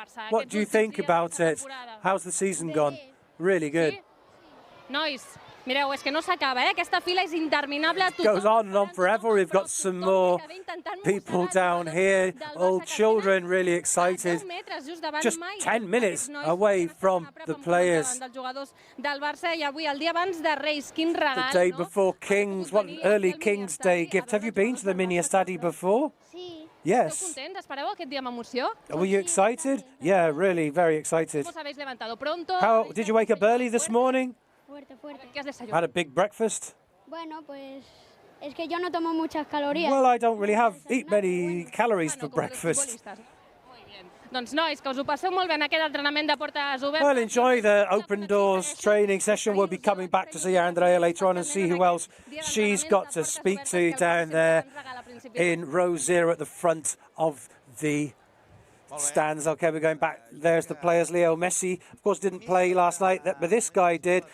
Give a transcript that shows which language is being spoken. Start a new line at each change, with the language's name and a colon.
English: What do you think about it? How's the season gone? Really good.
Catalan: Nois, Mireu, és que no s'acaba, Aquesta fila és interminable.
English: Goes on and on forever. We've got some more people down here, all children really excited. Just 10 minutes away from the players.
Catalan: Dels jugadors del Barça i avui, el dia abans de Reis, quin regal,
English: The day before Kings, what an early King's Day gift. Have you been to the mini estadi before?
Catalan: Sí.
English: Yes. contents?
Catalan: Espereu aquest dia amb emoció?
English: Were you excited? Yeah, really, very excited.
Spanish: Us habéis levantado pronto? How did you wake up early this morning? Fuerte, fuerte. ¿Qué has desayunado?
English: Had a big breakfast?
Spanish: Bueno, pues es que yo no tomo muchas calorías.
English: Well, I don't really eat many calories for breakfast.
Spanish: Muy bien.
Catalan: Doncs nois, que us ho passeu molt bé en aquest entrenament de portes obertes.
English: Well, enjoy the open doors training session. We'll be coming back to see Andrea later on and see who else she's got to speak to down there in row 0 at the front of the stands. Okay, we're going back. There's the players. Leo Messi, of course, didn't play last night, but this guy did.